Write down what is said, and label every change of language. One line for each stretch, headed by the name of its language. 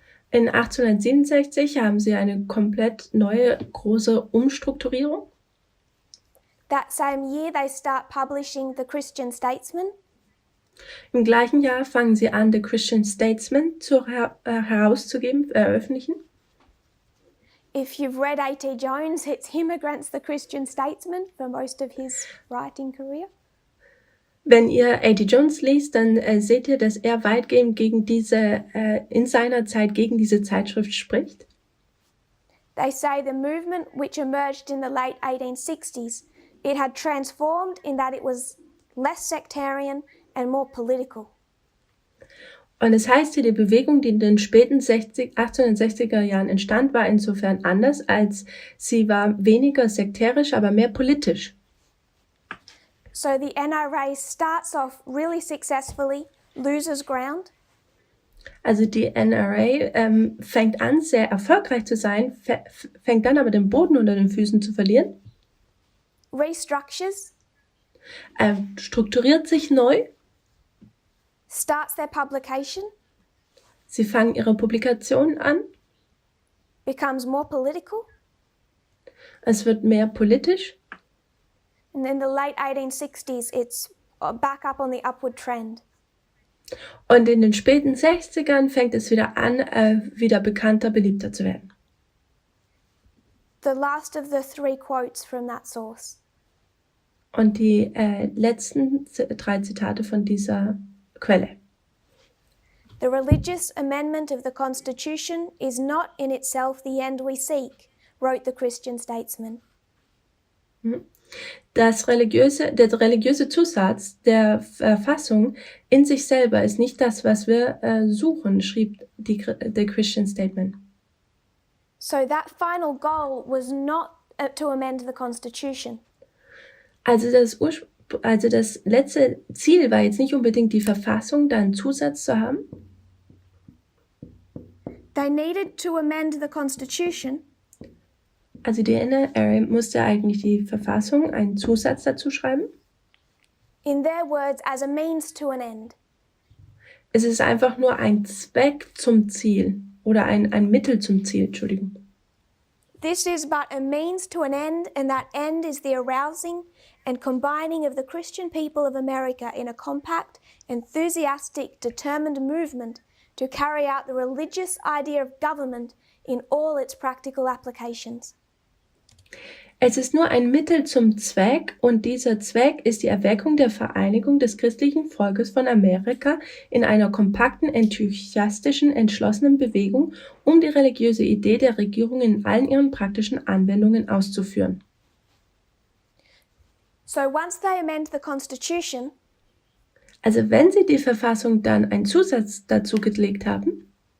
German: In 1867 haben sie eine komplett neue, große Umstrukturierung.
English: That same year they start publishing The Christian Statesman.
German: Im gleichen Jahr fangen sie an, The Christian Statesman veröffentlichen.
English: If you've read A.T. Jones, it's him against The Christian Statesman for most of his writing career.
German: Wenn ihr A.T. Jones liest, dann seht ihr, dass er weitgehend in seiner Zeit gegen diese Zeitschrift spricht.
English: They say the movement which emerged in the late 1860s, it had transformed in that it was less sectarian and more political.
German: Und es heißt hier, die Bewegung, die in den späten 1860er Jahren entstand, war insofern anders, als sie war weniger sekterisch, aber mehr politisch.
English: So the NRA starts off really successfully, loses ground.
German: Also die NRA fängt an, sehr erfolgreich zu sein, fängt dann aber den Boden unter den Füßen zu verlieren.
English: Restructures,
German: Strukturiert sich neu.
English: starts their publication,
German: Sie fangen ihre Publikationen an.
English: becomes more political,
German: Es wird mehr politisch.
English: and in the late 1860s it's back up on the upward trend.
German: Und in den späten 60ern fängt es wieder an, wieder bekannter, beliebter zu werden.
English: The last of the three quotes from that source.
German: Und die letzten 3 Zitate von dieser Quelle.
English: The religious amendment of the Constitution is not in itself the end we seek, wrote the Christian Statesman.
German: Der religiöse Zusatz der Verfassung in sich selber ist nicht das, was wir suchen, schrieb der Christian Statement.
English: So that final goal was not to amend the Constitution.
German: Also das letzte Ziel war jetzt nicht unbedingt die Verfassung, da einen Zusatz zu haben.
English: They needed to amend the Constitution
German: Also die NRA musste eigentlich die Verfassung einen Zusatz dazu schreiben.
English: in their words as a means to an end.
German: Es ist einfach nur ein Zweck zum Ziel oder ein Mittel zum Ziel, Entschuldigung.
English: This is but a means to an end, and that end is the arousing and combining of the Christian people of America in a compact, enthusiastic, determined movement to carry out the religious idea of government in all its practical applications.
German: Es ist nur ein Mittel zum Zweck und dieser Zweck ist die Erweckung der Vereinigung des christlichen Volkes von Amerika in einer kompakten, enthusiastischen, entschlossenen Bewegung, um die religiöse Idee der Regierung in allen ihren praktischen Anwendungen auszuführen.
English: So once they amend the Constitution,
German: Also wenn sie die Verfassung dann einen Zusatz dazu gelegt haben,